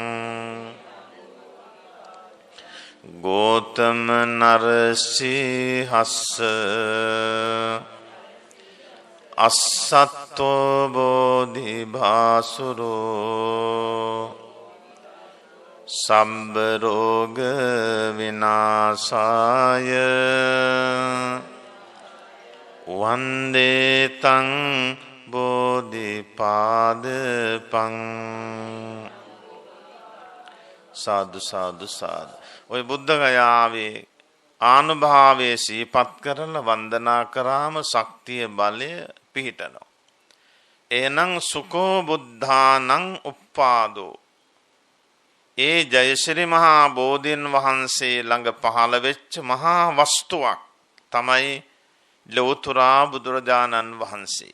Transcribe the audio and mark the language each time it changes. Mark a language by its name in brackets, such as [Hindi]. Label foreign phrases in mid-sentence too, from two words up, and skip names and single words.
[Pali] ගෝතම නරසිහස්ස අස්සත්තෝ බෝධි භාසුරෝ සම්බ රෝග විනාශාය වන්දේ තං බෝධිපාදපං සාදු සාදු සාදු. [Sinhala] ඔය බුද්ධ ගයාවේ ආනුභාවයේ සිහිපත් කරලා වන්දනා කරාම ශක්තිය බලය පිහිටනවා. [Pali] එනං සුකෝ බුද්ධානං උප්පාදෝ. [Sinhala] ඒ ජයශ්‍රී මහා බෝධීන් වහන්සේ ළඟ පහළ වෙච්ච මහා වස්තුවක් තමයි ලෝතුරා බුදුරජාණන් වහන්සේ.